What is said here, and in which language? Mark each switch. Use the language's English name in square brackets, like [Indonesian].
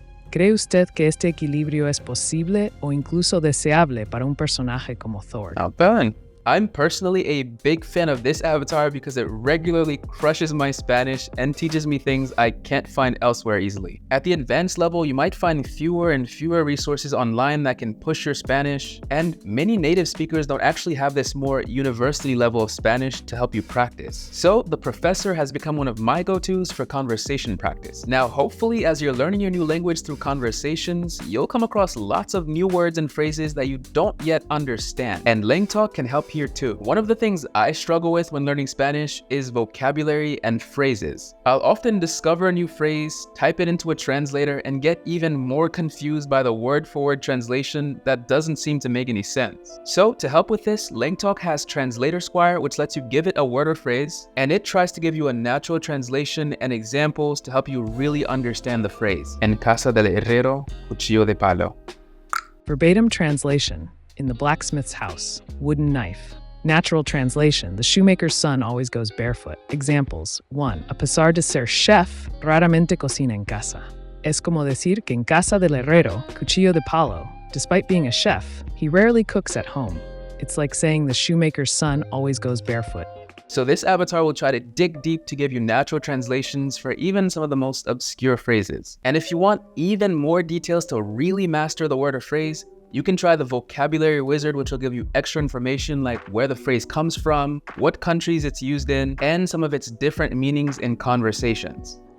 [Spanish] ¿Cree usted que este equilibrio es posible o incluso deseable para un personaje como Thor? [English] Not bad. I'm personally a big fan of this avatar because it regularly crushes my Spanish and teaches me things I can't find elsewhere easily. At the advanced level, you might find fewer and fewer resources online that can push your Spanish, and many native speakers don't actually have this more university level of Spanish to help you practice. So the professor has become one of my go-tos for conversation practice. Now, hopefully, as you're learning your new language through conversations, you'll come across lots of new words and phrases that you don't yet understand, and Lang Talk can help here too. One of the things I struggle with when learning Spanish is vocabulary and phrases. I'll often discover a new phrase, type it into a translator, and get even more confused by the word-for-word translation that doesn't seem to make any sense. So to help with this, Lang Talk has Translator Squire, which lets you give it a word or phrase, and it tries to give you a natural translation and examples to help you really understand the phrase. [Spanish] En casa del herrero, cuchillo de palo. [English] Verbatim translation. In the blacksmith's house, wooden knife. Natural translation, the shoemaker's son always goes barefoot. Examples. 1. [Spanish] A pesar de ser chef, raramente cocina en casa. Es como decir que en casa del herrero, cuchillo de palo. [English] Despite being a chef, he rarely cooks at home. It's like saying the shoemaker's son always goes barefoot. So this avatar will try to dig deep to give you natural translations for even some of the most obscure phrases. And if you want even more details to really master the word or phrase, you can try the vocabulary wizard, which will give you extra information like where the phrase comes from, what countries it's used in, and some of its different meanings in conversations.